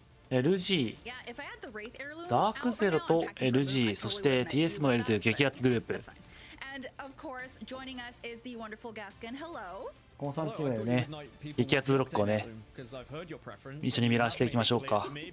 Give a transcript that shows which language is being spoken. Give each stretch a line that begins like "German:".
Japanese: LG、ダークゼロと LG、そして TSM がいるという激アツグループ。
English: And of course, joining us is the wonderful Gaskin. Hello.
Japanese: この3チームでね、激アツブロックをね、一緒にミラーしていきましょうか。